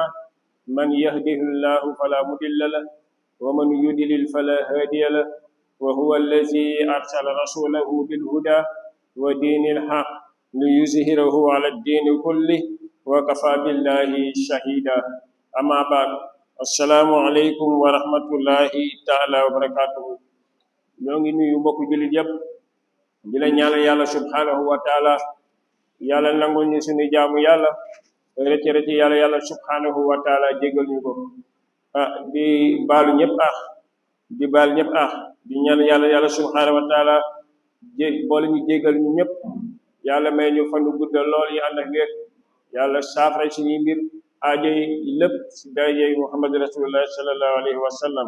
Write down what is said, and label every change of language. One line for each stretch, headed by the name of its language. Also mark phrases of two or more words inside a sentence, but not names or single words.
Arabic: من يهده الله فلا مضل له ومن يضلل فلا هادي له، وهو الذي أرسل رسوله بالهدى ودين الحق ليظهره على الدين كله وكفى بالله شهيدا. أما بعد، السلام عليكم ورحمة الله تعالى وبركاته.
Wolof: ñoo ngi nuyu mbokku jullit yëpp di la ñaanal yàlla
Arabic: سبحانه وتعالى
Wolof: yàlla nangul ñu suñu jaamu yàlla rëcc yàlla
Arabic: سبحانه وتعالى
Wolof: jégal ñu ko di baalu ñëpp di baal ñëpp di ñaan yàlla
Arabic: سبحانه وتعالى
Wolof: boole ñu jégal ñu ñëpp, yàlla may ñu fanu guddal lool yi ànd ak wér, yàlla saafara suñuy mbir aajo yi lépp si darajey Muhammad
Arabic: رسول الله صلى الله عليه وسلم.